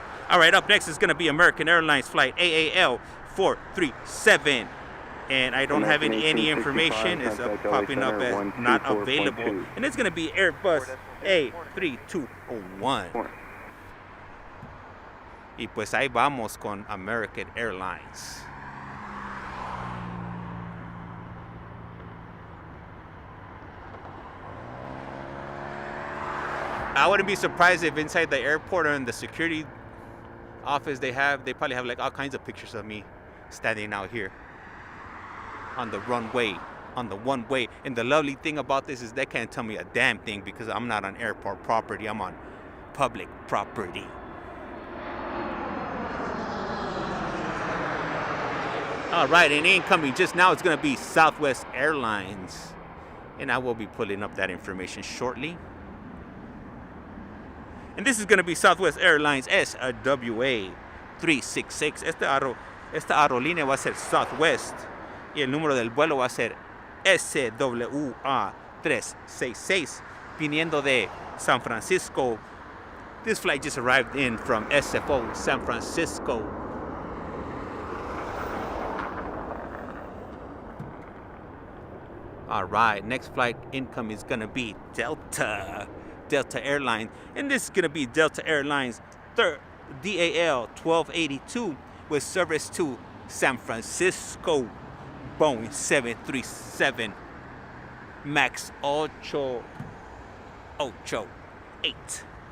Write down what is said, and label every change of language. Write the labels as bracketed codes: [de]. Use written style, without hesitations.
[en] All right, up next is going to be American Airlines flight AAL 437. And I don't have any information. It's popping up as not available. And it's going to be Airbus A3201. [es] Y pues ahí vamos con American Airlines. [en] I wouldn't be surprised if inside the airport or in the security office they probably have like all kinds of pictures of me standing out here on the runway, on the one way. And the lovely thing about this is they can't tell me a damn thing because I'm not on airport property, I'm on public property. All right, and incoming just now it's gonna be Southwest Airlines. And I will be pulling up that information shortly. And this is going to be Southwest Airlines SWA 366. [es] Esta aerolínea va a ser Southwest. Y el número del vuelo va a ser SWA 366. Viniendo de San Francisco. [en] This flight just arrived in from SFO, San Francisco. All right, next flight income is going to be Delta Airlines, and this is going to be Delta Airlines DAL 1282 with service to San Francisco, Boeing 737 MAX 888.